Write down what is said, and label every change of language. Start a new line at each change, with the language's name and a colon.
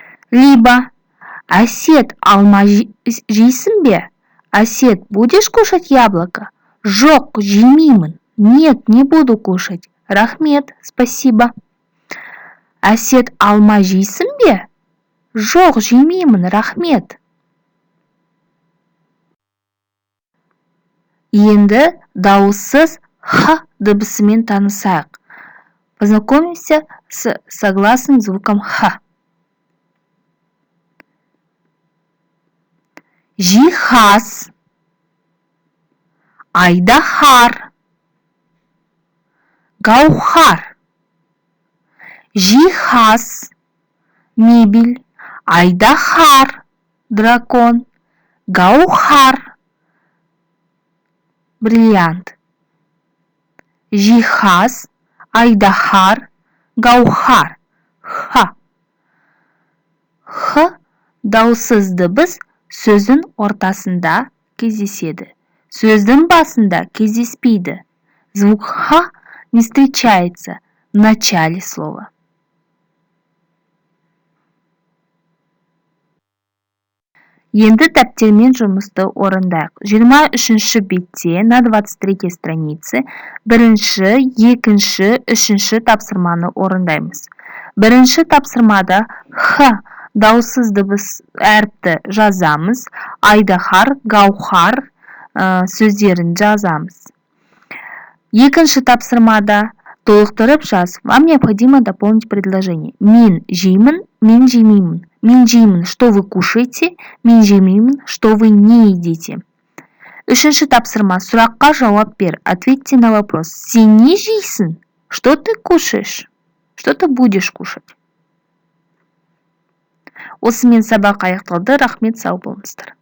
Kazakh: Либо Әсет, алма жейсің бе?
Russian: Әсет, будешь кушать яблоко?
Kazakh: Жоқ, жемеймін.
Russian: Нет, не буду кушать.
Kazakh: Рахмет.
Russian: Спасибо.
Kazakh: Әсет, алма жейсің бе? Жоқ, жемеймін. Рахмет. Енді дауыссыз «х» дыбысымен танысайық.
Russian: Познакомимся с согласным звуком «х».
Kazakh: Жиһаз, айдаһар, гаухар. Жиһаз, мебель, айдаһар, дракон, гаухар, бриллиант. Жиһаз, айдаһар, гаухар. Х. Х дауыссыз дыбыс сөздің ортасында кездеседі. Сөздің басында кездеспейді.
Russian: Звук «х» не встречается в начале слова.
Kazakh: Енді дәптермен жұмысты орындайық. 23-ші бетте
Russian: на 23-й странице
Kazakh: бірінші, екінші, үшінші тапсырманы орындаймыз. Бірінші тапсырмада Х дауыссыз дыбыс әріпті жазамыз. Айдахар, Гаухар сөздерін жазамыз. Екінші тапсырмада толықтырып жаз.
Russian: Вам необходимо дополнить предложение.
Kazakh: Мен жеймін, мен жемеймін. Мен жеймін,
Russian: что вы кушаете,
Kazakh: мен жемеймін,
Russian: что вы не едите.
Kazakh: Үшінші тапсырма, сұраққа жауап бер.
Russian: Ответьте на вопрос.
Kazakh: Сен не жейсің?
Russian: Что ты кушаешь? Что ты будешь кушать?
Kazakh: Осымен сабақ аяқталды. Рахмет, сау болыңыздар.